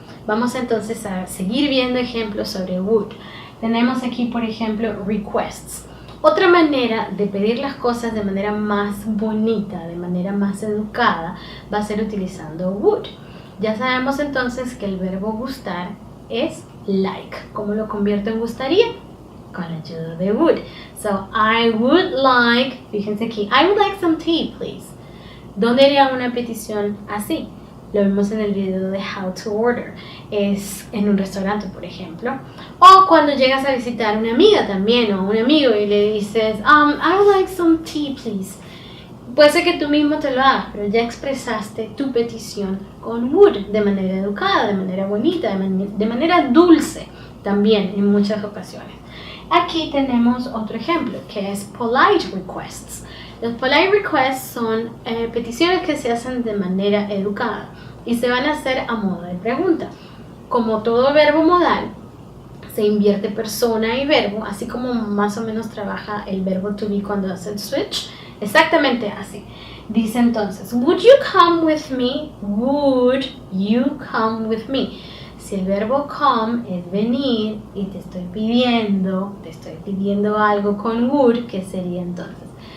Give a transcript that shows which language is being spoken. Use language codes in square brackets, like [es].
[es] Vamos entonces a seguir viendo ejemplos sobre would. Tenemos aquí, por ejemplo, requests. Otra manera de pedir las cosas de manera más bonita, de manera más educada, va a ser utilizando would. Ya sabemos entonces que el verbo gustar es like. ¿Cómo lo convierto en gustaría? Con la ayuda de would. [en] So, I would like, [es] fíjense aquí, [en] I would like some tea, please. [es] ¿Dónde haría una petición así? Lo vimos en el video de How to Order. Es en un restaurante, por ejemplo. O cuando llegas a visitar a una amiga también, o a un amigo, y le dices, [en] I would like some tea, please. [es] Puede ser que tú mismo te lo hagas, pero ya expresaste tu petición con would, de manera educada, de manera bonita, de manera dulce, también en muchas ocasiones. Aquí tenemos otro ejemplo, que es polite requests. Los polite requests son peticiones que se hacen de manera educada y se van a hacer a modo de pregunta. Como todo verbo modal, se invierte persona y verbo, así como más o menos trabaja el verbo to be cuando hace el switch. Exactamente así. Dice entonces, [en] would you come with me? Would you come with me? [es] Si el verbo come es venir y te estoy pidiendo algo con would, ¿qué sería entonces?